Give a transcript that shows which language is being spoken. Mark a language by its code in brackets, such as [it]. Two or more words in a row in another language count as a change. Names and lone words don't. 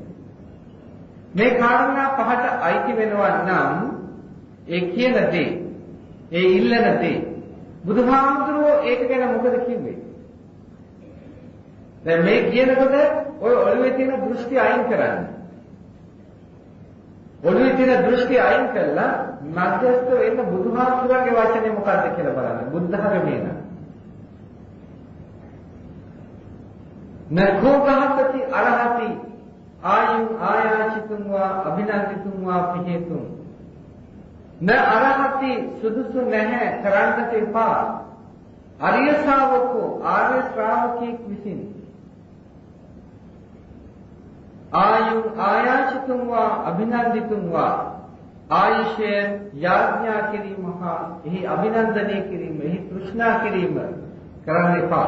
[si] මේ කාරණා පහට අයිති වෙනවා නම් ඒ කියන දේ ඒ ඉල්ලන දේ බුදුහාමුදුරුවෝ ඒක ගැන මොකද කිව්වේ? දැන් මේ කියනකොට ඔය ඔළුවේ තියෙන දෘෂ්ටි අයින් කරන්න. ඔළුවේ තියෙන දෘෂ්ටි අයින් කළා මධ්‍යස්ථ වෙන්න බුදුහාමුදුරන්ගේ වචනේ මොකද්ද කියලා බලන්න. බුද්ධ ධර්මේ න. [pi] නඛෝ ගහපති අරහති ආයුං ආයාචිතුම් වා අභිනන්දිතුම් වා පිහෙතුම්. න අරහති [si] සුදුසු නැහැ කරන්නට එපා. [pi] අරිය ශ්‍රාවකෝ [si] ආර්ය ශ්‍රාවකෙක් විසින් [pi] ආයුං ආයාචිතුම් වා අභිනන්දිතුම් වා [si] ආයුෂය යාඥා කිරීම හා එහි අභිනන්දනය කිරීම එහි තෘෂ්ණා කිරීම කරන්න එපා.